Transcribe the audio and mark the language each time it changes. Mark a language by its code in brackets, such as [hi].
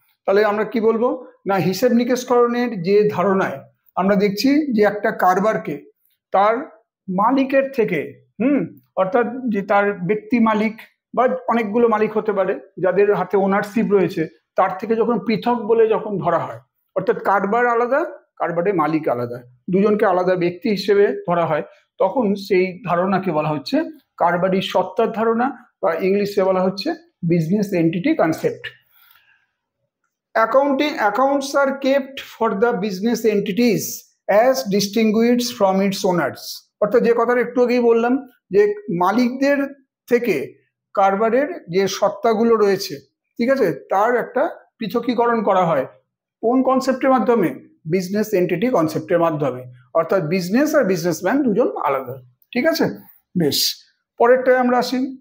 [bn] তাহলে আমরা কি বলবো না হিসেব নিকেশকরণের যে ধারণায় আমরা দেখছি যে একটা কারবারকে তার মালিকের থেকে অর্থাৎ যে তার ব্যক্তি মালিক বা অনেকগুলো মালিক হতে পারে যাদের হাতে ওনারশিপ রয়েছে তার থেকে যখন পৃথক বলে যখন ধরা হয়, অর্থাৎ কারবার আলাদা, কারবারে মালিক আলাদা, দুজনকে আলাদা ব্যক্তি হিসেবে ধরা হয়, তখন সেই ধারণাকে বলা হচ্ছে কারবারি সত্তার ধারণা বা ইংলিশে বলা হচ্ছে business entity concept. [en] Accounts are kept for the business entities as distinguished from its owners. [bn] অর্থাৎ যে কথাটা একটু আগেই বললাম যে মালিকদের থেকে কারবারের যে সত্তাগুলো রয়েছে, ঠিক আছে, তার একটা পৃথকীকরণ করা হয় কোন কনসেপ্টের মাধ্যমে, বিজনেস এন্টিটি কনসেপ্টের মাধ্যমে। অর্থাৎ বিজনেস আর বিজনেসম্যান দুজন আলাদা, ঠিক আছে। বেশ, পরেরটায় আমরা আসি।